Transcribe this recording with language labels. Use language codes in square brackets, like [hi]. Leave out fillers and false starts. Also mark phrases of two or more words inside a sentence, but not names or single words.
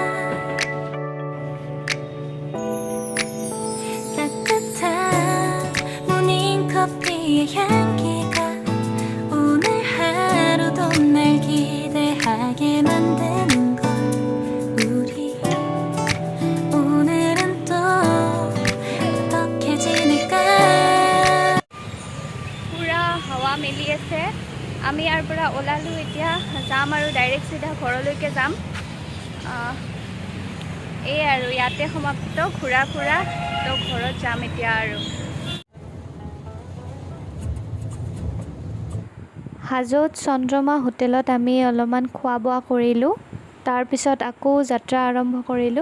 [ko] 따뜻한 모닝커피의 향기가 오늘 하루도 날 기대하게 만드는 걸. 우리 오늘은 또 어떻게 지낼까. [as] পূৰা হাৱা মেলি আছে। আমি ইয়াৰ পৰা ওলালোঁ, এতিয়া যাম আৰু ডাইৰেক্ট চিধা ঘৰলৈকে যাম। এই আৰু ইয়াতে সমাপ্ত ঘূৰা ফুৰা, তো ঘৰত যাম এতিয়া আৰু। হাজোত চন্দ্ৰমা হোটেলত আমি অলপমান খোৱা বোৱা কৰিলোঁ, তাৰপিছত আকৌ যাত্ৰা আৰম্ভ কৰিলোঁ।